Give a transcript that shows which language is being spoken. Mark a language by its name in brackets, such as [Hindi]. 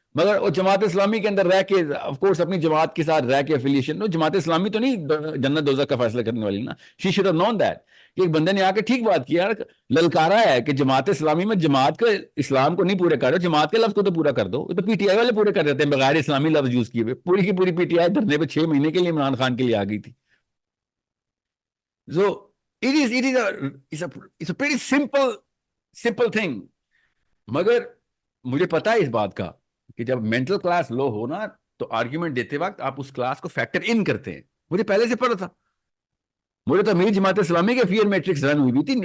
[Urdu] مگر وہ جماعت اسلامی کے اندر رہ کے, آف کورس اپنی جماعت کے ساتھ رہ کے افیلیشن, جماعت اسلامی تو نہیں جنت دوزخ کا فیصلہ کرنے والی نا. [English] She should have known that. [Urdu] کہ ایک بندے نے آ کے ٹھیک بات کیا, للکارا ہے کہ جماعت اسلامی میں جماعت کا اسلام کو نہیں پورے کر رہے, جماعت کے لفظ کو تو پورا کر دو. تو پی ٹی آئی والے پورے کر دیتے ہیں بغیر اسلامی لفظ یوز کیے ہوئے. پوری کی پوری پی ٹی آئی دھرنے پہ 6 مہینے کے لیے عمران خان کے لیے آ گئی تھی. [English] So it's a pretty simple thing. [Urdu] مگر مجھے پتا ہے اس بات کا کہ جب مینٹل کلاس لو ہو نا, تو آرگیومنٹ دیتے وقت آپ اس کلاس کو فیکٹر ان کرتے ہیں. مجھے پہلے سے پتا تھا, مجھے تو امیر جماعت اسلامی کے فیئر میٹرکس رن ہوئی بھی تھی.